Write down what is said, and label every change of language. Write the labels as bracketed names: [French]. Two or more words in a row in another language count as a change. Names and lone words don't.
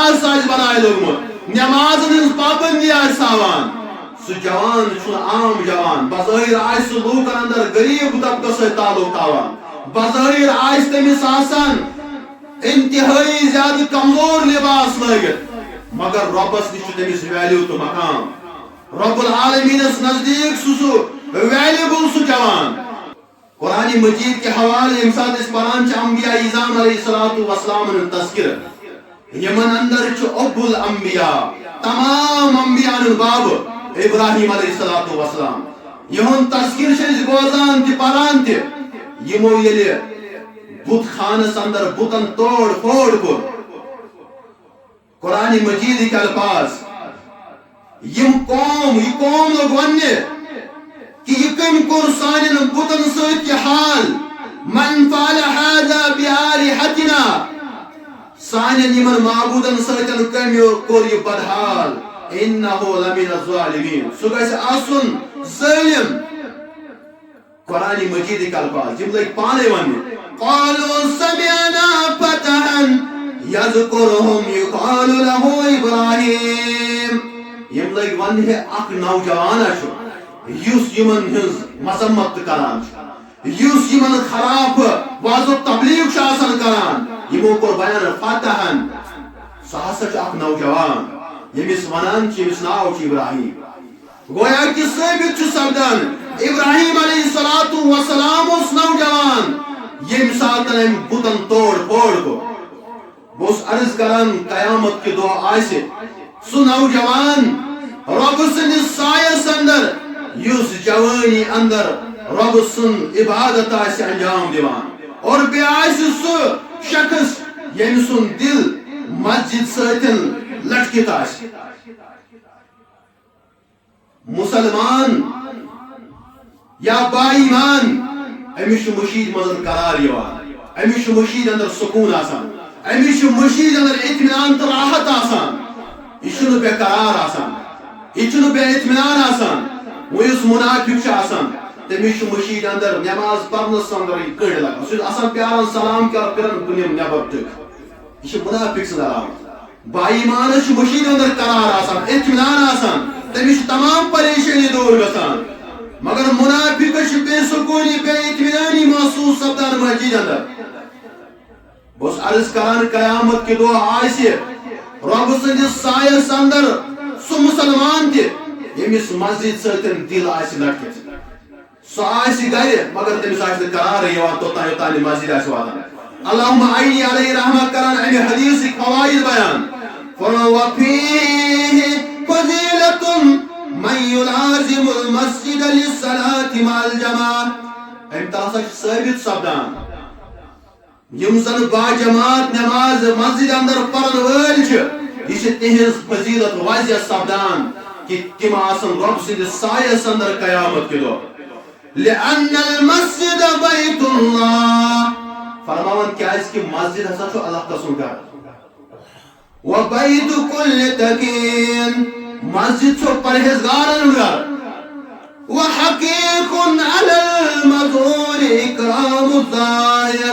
[Kashmiri] آسہِ بنائے لوگمُت نمازن ہٕنٛز پابندی آسہِ تھاوان سُہ جوان چھُنہٕ عام جوان بظٲہر آسہِ سُہ لوٗکن اندر غریب طبقس سۭتۍ تعلق تھاوان بظٲہر آسہِ تٔمِس آسان انتہٲئی زیادٕ کمزور لباس لٲگِتھ مگر رۄبس نِش چھُ تٔمِس ویلیوٗ تہٕ مقام رب العالمیٖنس نزدیٖک سُہ ویلیبل سُہ جوان [Urdu] قرآن مجید کے حوالے [Kashmiri] ییٚمہِ ساتہٕ أسۍ پران چھِ انبیاء اعظام [Arabic] علیہ الصلوۃ والسلام [Kashmiri] ہُنٛد تذکرٕ یمن اندر چھُ ابو الانبیاء تمام انبیاء ہُنٛد باب ابراہیم [Arabic] علیہ الصلوۃ والسلام [Kashmiri] یہُنٛد تذکرٕ چھِ أسۍ بوزان تہِ پران تہِ یمو ییٚلہِ بت خانس اندر بتن توڑ پھوڑ کوٚر قرآن مجیدٕکۍ الفاظ یم قوم یہ قوم لوگ ونہِ کہ یہ کم کور سانن بتن سۭتۍ یہِ حال [Arabic] من فعل هذا بآلهتنا [Kashmiri] سانن یمن معبودن سۭتۍ کمیو کوٚر یہِ بدحال [Arabic] انه لمن الظالمین [Kashmiri] سُہ گژھِ آسُن ظٲلم قرآن مجیدٕکۍ الفاظ یم لٔگۍ پانے وننہِ [Arabic] قالوا سمعنا فتحا يذكرهم يقال له إبراهيم. [Kashmiri] یم لگ ونہ اخ نوجوان یس یمن ہز مذمت کران یس یمن خراب واضح تبلیغ کران یمو کور بیان فتحن سہ ہسا اخ نوجوان یمس ونان یمس ناو ابراہیم. گویا کہ ثابت سپدان ابراہیم [Arabic] علیہ السلام [Kashmiri] اس نوجوان یم ساتن ام بتن توڑ پھوڑ کو بہس عرض کران قیامت کے دہ آسہ سہ نوجوان رب سندس سایس اندر یس جوانی اندر رب سن عبادت آسہ انجام دیوان اور بے سہ شخص یم سن دل مسجد ستن لٹکت آسہ. مسلمان یا با ایمان امس مشید مزن قرار یوان امس مشید اندر سکون آسان امس مشید اندر اطمینان تو راحت آسان یہ بے قرار آسان یہ بے اطمینان آسان. وہ اس منافق آسان تمس مشید اندر نماز پرنس اندر کڑ لگان سہ آسان پیاران سلام کر پھران کنم نبر تک یہ منافق سند علامت. با ایمانس مشید اندر قرار آسان اطمینان آسان تمس تمام پریشانی دور گسان مگر منافقس بے سکونی بے اطمینانی محسوس سپدان مسجد اندر. بہس عرض کران قیامت کے دہ آسہ رب سندس سایس اندر سہ مسلمان تہ یمس مسجد ستن دل آسہ لٹکت سہ آسہ گھر مگر تمس آسہ قرار یوان توتان یوتان مسجد آسہ واتان. اللہم عینی علیہ رحمہ کران امہ حدیث فوائد بیان [Arabic] وفیہ فضیلۃ من يلازم المسجد للصلاة مع الجماعة. [Kashmiri] ام تاسا ثابت سپدان یم زن با جماعت نماز مسجد اندر پرن ول یہ تہذ فضیلت واضح سپدان کہ تم آسن رب سندس سایس اندر قیامت کے دہ. [Arabic] لأن المسجد بیت اللہ [Kashmiri] فرماون کیاز کہ مسجد ہسا چھ اللہ تسن گھر [Arabic] وبیت کل تقین [Kashmiri] مسجد چھ پرہیزگارن گھر [Arabic] وحقیق علی المزور اکرام الظاہر.